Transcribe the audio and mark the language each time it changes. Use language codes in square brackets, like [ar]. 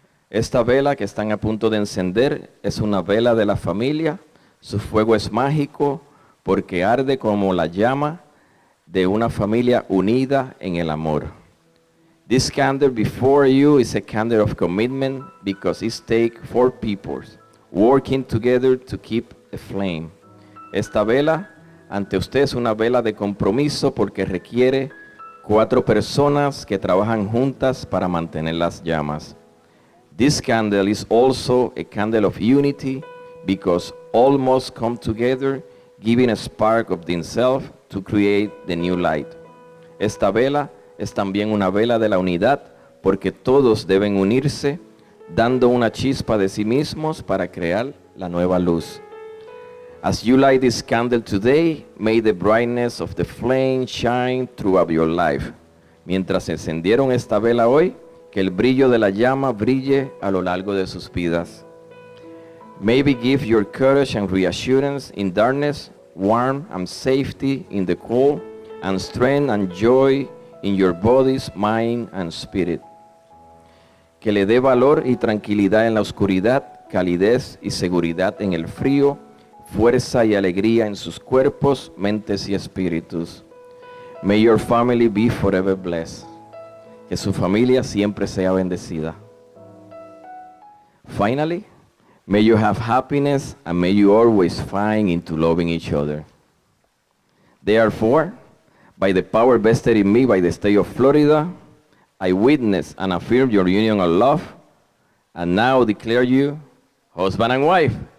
[es] Esta vela que están a punto de encender es una vela de la familia. Su fuego es mágico porque arde como la llama de una familia unida en el amor. [en] This candle before you is a candle of commitment because it takes 4 people working together to keep a flame. [es] Esta vela ante usted es una vela de compromiso porque requiere 4 personas que trabajan juntas para mantener las llamas. [en] This candle is also a candle of unity because all must come together, giving a spark of themselves to create the new light. [es] Esta vela es también una vela de la unidad porque todos deben unirse, dando una chispa de sí mismos para crear la nueva luz. [en] As you light this candle today, may the brightness of the flame shine throughout your life. [es] Mientras encendieron esta vela hoy, que el brillo de la llama brille a lo largo de sus vidas. [en] Maybe give your courage and reassurance in darkness, warmth and safety in the cold, and strength and joy in your bodies, mind and spirit. [es] Que le dé valor y tranquilidad en la oscuridad, calidez y seguridad en el frío, fuerza y alegría en sus cuerpos, mentes y espíritus. [en] May your family be forever blessed. [es] Que su familia siempre sea bendecida. [en] Finally, may you have happiness and may you always find into loving each other. Therefore, by the power vested in me by the state of Florida, I witness and affirm your union of love and now declare you husband and wife.